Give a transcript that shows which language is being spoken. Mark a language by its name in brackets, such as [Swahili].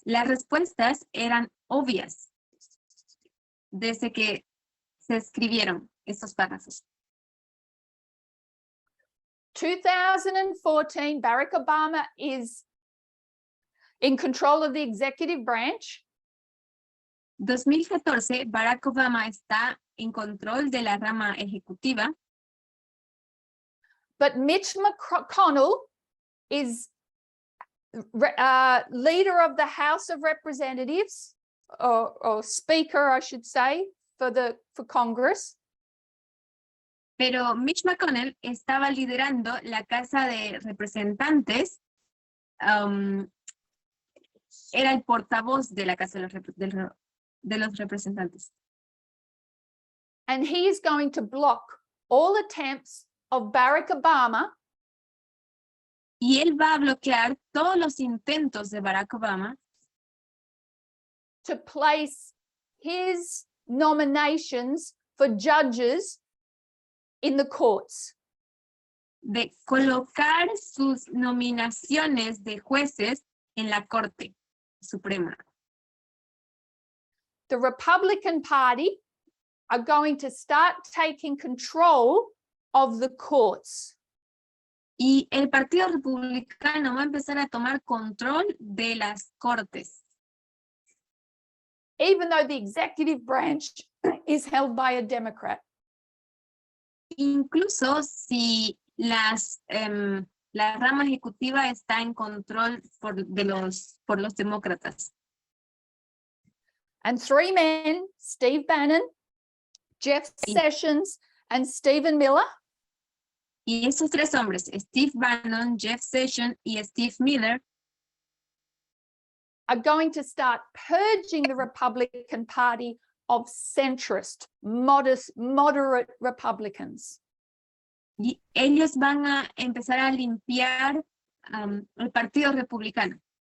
[Spanish] Las respuestas eran obvias desde que se escribieron estos párrafos. [English] 2014, Barack Obama is in control of the executive branch. [Spanish] 2014, Barack Obama está en control de la rama ejecutiva, [English] But Mitch McConnell is leader of the House of Representatives, or speaker, I should say, for Congress. [Spanish] pero Mitch McConnell estaba liderando la Casa de Representantes, era el portavoz de la Casa de los Representantes. [English] And he is going to block all attempts of Barack Obama [Spanish] Y él va a bloquear todos los intentos de Barack Obama [English] to place his nominations for judges in the courts. [Spanish] de colocar sus nominaciones de jueces en la Corte Suprema. [English] The Republican Party are going to start taking control of the courts. [Spanish] Y el Partido Republicano va a empezar a tomar control de las cortes, [English] Even though the executive branch is held by a Democrat. [Spanish] incluso si la rama ejecutiva está en control por los demócratas. [English] And three men, Steve Bannon, Jeff Sessions, and Stephen Miller, [Spanish] Y esos tres hombres, Steve Bannon, Jeff Sessions y Steve Miller, [English] are going to start purging the Republican Party of centrist, moderate Republicans. [Spanish] y ellos van a empezar a limpiar el Partido Republicano